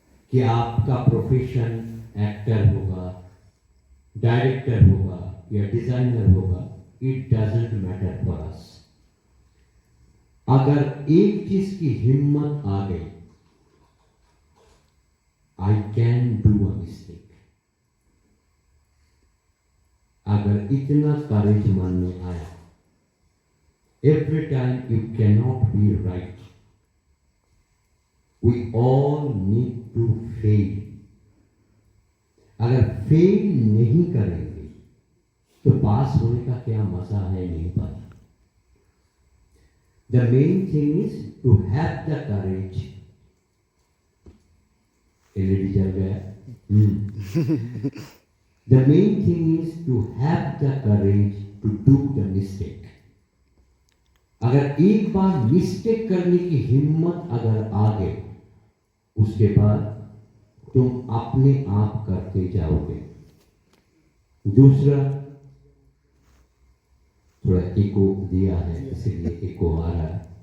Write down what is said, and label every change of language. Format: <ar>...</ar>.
<hi>कि आपका profession actor होगा, डायरेक्टर होगा या डिजाइनर होगा,</hi> <en>It doesn't matter for us.</en> <hi>अगर एक चीज की हिम्मत आ गई,</hi> <en>I can do a mistake.</en> <hi>अगर इतना करेज मन में आया,</hi> <en>every time you cannot be right, we all need to fail.</en> <hi>अगर फेल नहीं करेंगे तो पास होने का क्या मजा है नहीं पता।</hi> <en>The main thing is to have the courage.</en> <hi>LED जल गया।</hi> <en>The main thing is to have the courage to do the mistake.</en> <hi>अगर एक बार मिस्टेक करने की हिम्मत अगर आ गई, उसके बाद तुम अपने आप करते जाओगे। दूसरा, थोड़ा इको दिया है इसलिए इको आ रहा है।</hi>